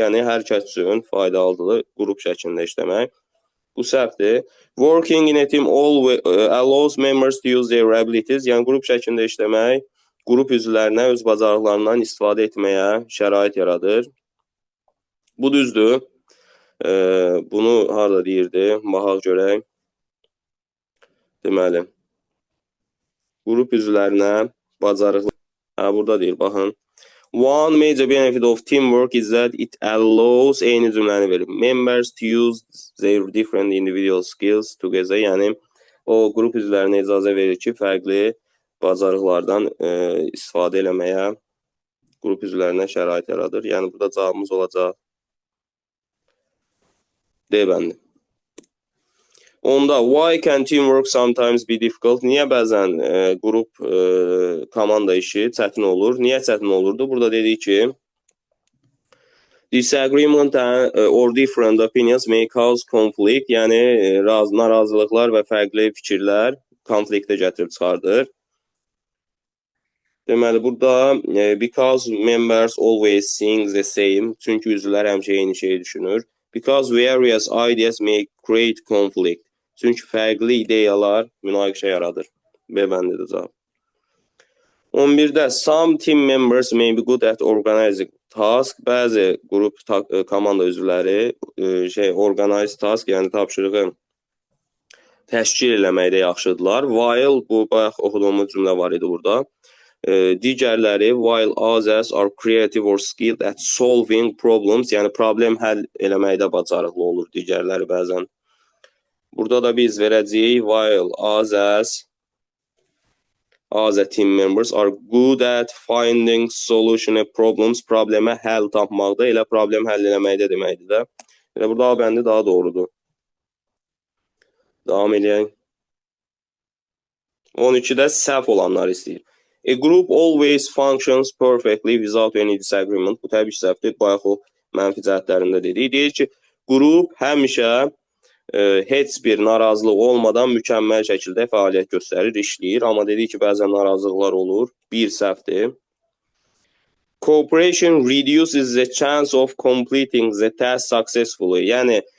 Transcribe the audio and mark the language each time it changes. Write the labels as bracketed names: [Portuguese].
[Azerbaijani] Yəni, hər kəs üçün faydalıdır qrup şəklində işləmək. Bu səhvdir. [English] Working in a team allows members to use their abilities. [Azerbaijani] Yəni, qrup şəklində işləmək, qrup üzvlərinə öz bacarıqlarından istifadə etməyə şərait yaradır. Bu düzdür. Bunu harada deyirdi? Baxaq görək. Deməli, qrup üzvlərinə bacarıqlar. Burada deyir, baxın. [English] One major benefit of teamwork is that it allows [Azerbaijani] eyni cümləni verir. [English] Members to use their different individual skills together. [Azerbaijani] Yəni, o qrup üzvlərinə icazə verir ki, fərqli bacarıqlardan istifadə eləməyə qrup üzvlərinə şərait yaradır. Yəni, burada cavabımız olacaq D bəndi. [English] Onda, why can teamwork sometimes be difficult? [Azerbaijani] Niyə bəzən qrup komanda işi çətin olur? Niyə çətin olurdu? Burada dedik ki, [English] disagreement or different opinions may cause conflict. [Azerbaijani] Yəni, narazılıqlar və fərqli fikirlər konfliktə gətirib çıxardır. Deməli, burada [English] because members always think the same. [Azerbaijani] Çünki üzvlər həmişə eyni şeyi düşünür. [English] Because various ideas may create conflict. [Azerbaijani] Çünki fərqli ideyalar münaqişə yaradır. B bəndidir cavab. [English] 11-də some team members may be good at organizing task. [Azerbaijani] Bəzi qrup komanda üzvləri [English] organize task, [Azerbaijani] yəni tapşırığı təşkil eləməkdə yaxşıdırlar. While, bu bayaq oxuduğumuz cümlə var idi burada. Digərləri, [English] while others are creative or skilled at solving problems, [Azerbaijani] yəni problem həll eləməkdə bacarıqlı olur digərləri bəzən. Burada da biz verəcəyik, [English] while others, other team members are good at finding solution problems, [Azerbaijani] problemə həll tapmaqda, elə problem həll eləməkdə deməkdir də. Elə burada A bəndi daha doğrudur. Davam edək. 12-də səhv olanlar istəyir. [English] A group always functions perfectly without any disagreement. [Azerbaijani] Bu təbii ki, səhvdir. Bayaq o mənfi cəhətlərində dedik. Deyir ki, qrup həmişə heç bir narazılıq olmadan mükəmməl şəkildə fəaliyyət göstərir, işləyir. Amma dedik ki, bəzən narazılıqlar olur. Bir səhvdir. [English] Cooperation reduces the chance of completing the task successfully. [Azerbaijani] Yəni,